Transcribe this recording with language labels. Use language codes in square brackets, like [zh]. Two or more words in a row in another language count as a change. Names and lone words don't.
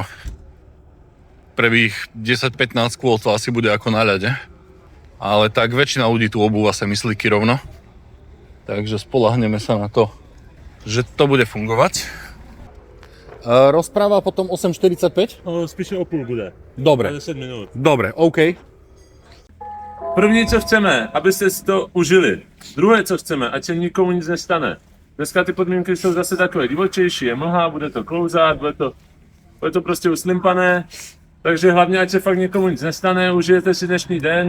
[sk] Prvých 10-15 kôl to asi bude ako na ľade. Ale tak väčšina ľudí tu obúva semisliky rovno. Takže spolahneme sa na to, že to bude fungovať. Rozpráva potom 8.45? [cs] Spíše o půl bude. [sk] Dobre. [cs] 10 minut. [sk] Dobre, OK. [cs] První, co chceme, abyste si to užili. Druhé, co chceme, ať se nikomu nic nestane. Dneska ty podmínky jsou zase takové divočejší, je mlha, bude to klouzat, bude to prostě uslimpané. Takže hlavně, ať se fakt nikomu nic nestane, užijete si dnešní den.